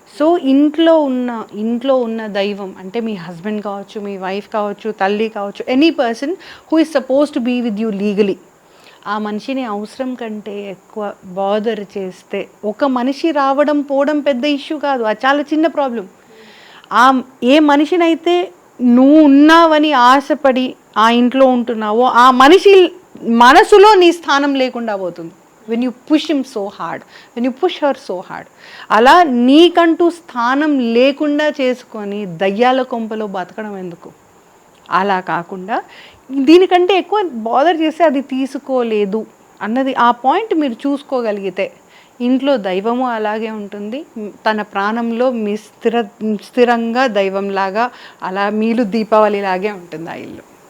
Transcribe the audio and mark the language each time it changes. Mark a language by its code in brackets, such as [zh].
[te] So ఇంట్లో ఉన్న దైవం అంటే మీ హస్బెండ్ కావచ్చు, మీ వైఫ్ కావచ్చు, తల్లి కావచ్చు, [en] any person who is suppose to be with you legally, [te] ఆ మనిషిని అవసరం కంటే ఎక్కువ బాదర్ చేస్తే ఒక మనిషి రావడం పోవడం పెద్ద ఇష్యూ కాదు, అది చాలా చిన్న ప్రాబ్లం. ఏ మనిషినైతే నువ్వు ఉన్నావని ఆశపడి ఆ ఇంట్లో ఉంటున్నావో ఆ మనిషి మనసులో నీ స్థానం లేకుండా పోతుంది. [en] when you push him so hard, when you push her so hard, [te] అలా నీకంటూ స్థానం లేకుండా చేసుకొని దయ్యాల కొంపలో బతకడం ఎందుకు? అలా కాకుండా దీనికంటే ఎక్కువ బాదర్ చేస్తే అది తీసుకోలేదు అన్నది ఆ పాయింట్ మీరు చూసుకోగలిగితే ఇంట్లో దైవము అలాగే ఉంటుంది, తన ప్రాణంలో మీ స్థిరంగా దైవంలాగా అలా మీలు దీపావళి లాగే ఉంటుంది ఆ ఇల్లు.